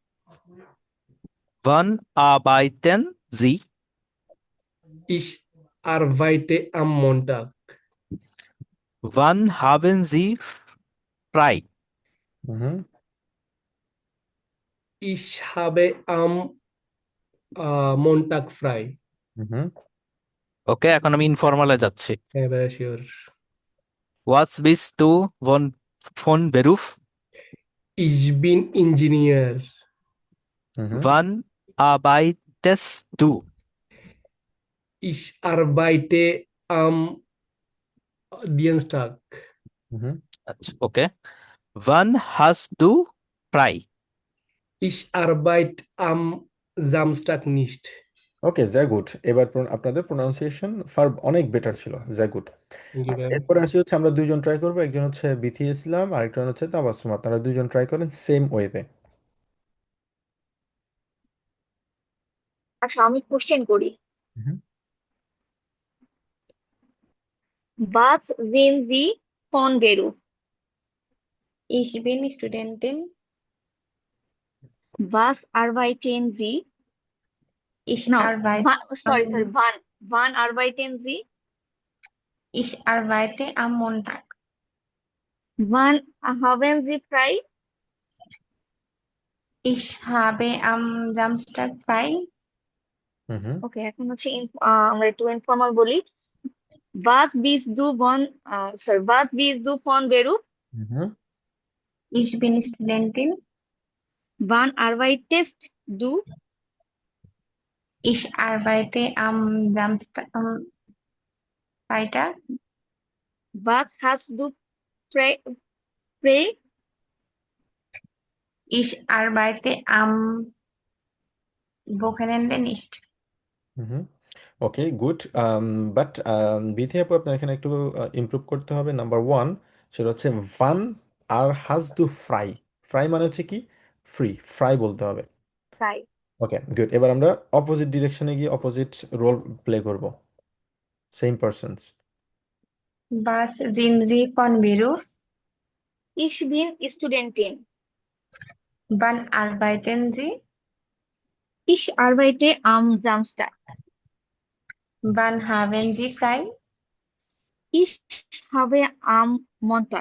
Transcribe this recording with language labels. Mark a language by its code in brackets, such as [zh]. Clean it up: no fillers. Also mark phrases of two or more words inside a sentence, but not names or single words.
[de] Wann arbeiten Sie. Ich arbeite am Montag. Wann haben Sie frei. হুম। ইস habe am Montag frei. হুম। [bn] ওকে, এখন আমি ইনফর্মালে যাচ্ছি। হ্যাঁ ভাইয়া শিওর। [de] Was bist du wann von Beruf. Ich bin Ingenieur. হুম। Wann arbeitest du. Ich arbeite am Dienstag. হুম। [bn] আচ্ছা ওকে। [de] Wann hast du frei. Ich arbeite am Samstag nicht. [bn] ওকে, [de] sehr gut। [bn] এবার আপনাদের প্রোনাউন্সিয়েশন ফার্ব অনেক বেটার ছিল, [de] sehr gut। [en] Thank you [bn] আচ্ছা, ভাইয়া। এরপরে আসি হচ্ছে আমরা দুইজন ট্রাই করবো। একজন হচ্ছে বিথি ইসলাম, আরেকজন হচ্ছে তাবাসসুম। আপনারা দুইজন ট্রাই করেন সেম ওয়েতে। আচ্ছা আমি কোশ্চেন করি। হুম। [de] Was sehen Sie von Beruf? Ich bin Studentin. Was arbeiten Sie? Ich [en] No, [de] arbeite [en] sorry, [de] am, wann arbeiten Sie? ich arbeite am Montag. Wann haben Sie frei? Ich habe am Samstag frei. হুম। [bn] ওকে, এখন হচ্ছে আমরা একটু ইনফর্মাল বলি। [de] Was bist du von was bist du von Beruf? হুম। Ich bin Studentin. Wann arbeitest du? Ich arbeite am Samstag, am Freitag. Was hast du frei? frei? Ich arbeite am Wochenende nicht. [bn] হুম। ওকে, গুড। বাট বিথি আপু, আপনার এখানে একটু ইমপ্রুভ করতে হবে। [en] number one, [bn] সেটা হচ্ছে ভান আর [de] hast du frei. [bn] ফ্রাই মানে হচ্ছে কি? ফ্রি। ফ্রাই বলতে হবে। [de] Frei. [bn] ওকে, গুড। এবার আমরা অপোজিট ডিরেকশনে গিয়ে অপোজিট রোল প্লে করব, সেম পারসনস। [de] Was sind Sie von Beruf? Ich bin Studentin. Wann arbeiten Sie? Ich arbeite am Samstag. Wann haben Sie frei? Ich habe am Montag